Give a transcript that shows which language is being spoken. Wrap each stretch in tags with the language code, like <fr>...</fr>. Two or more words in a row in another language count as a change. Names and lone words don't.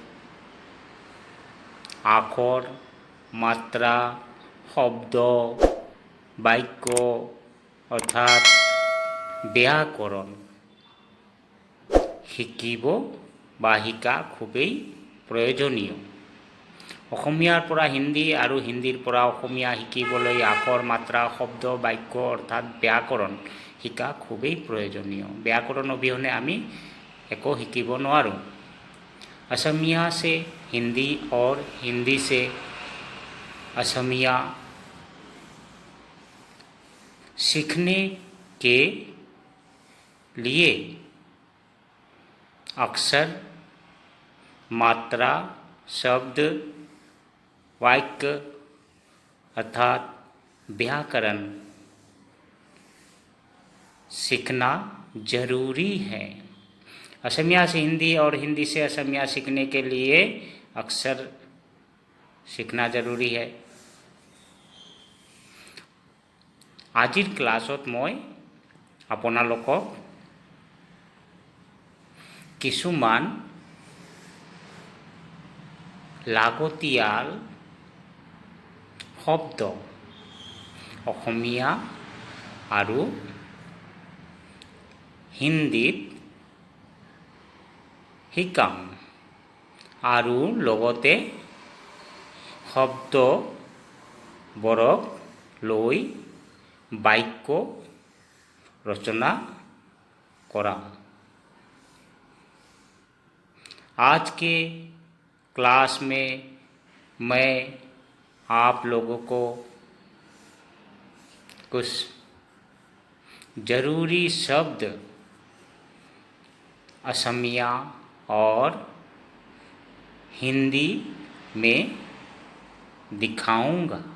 <as>আখৰ, মাত্ৰা, শব্দ, বাক্য অৰ্থাৎ ব্যাকৰণ শিকিব বা শিকা খুবেই প্ৰয়োজনীয়। অসমীয়াৰ পৰা হিন্দী আৰু হিন্দীৰ পৰা অসমীয়া শিকিবলৈ আখৰ, মাত্ৰা, শব্দ, বাক্য অৰ্থাৎ ব্যাকৰণ শিকা খুবেই প্ৰয়োজনীয়। ব্যাকৰণ অবিহনে আমি একো শিকিব নোৱাৰোঁ।</as> <hi>असमिया से हिंदी और हिंदी से असमिया सीखने के लिए अक्षर, मात्रा, शब्द, वाक्य अर्थात व्याकरण सीखना जरूरी है। असमिया से हिंदी और हिंदी से असमिया सीखने के लिए अक्षर सीखना जरूरी है।</hi> <as>আজিৰ ক্লাছত মই আপোনালোকক কিছুমান লাগতিয়াল শব্দ অসমীয়া আৰু হিন্দীত শিকাম আৰু লগতে শব্দবোৰক লৈ বাক্য ৰচনা কৰা।</as> <hi>आज के क्लास में मैं आप लोगों को कुछ ज़रूरी शब्द असमिया और हिंदी में दिखाऊंगा</hi>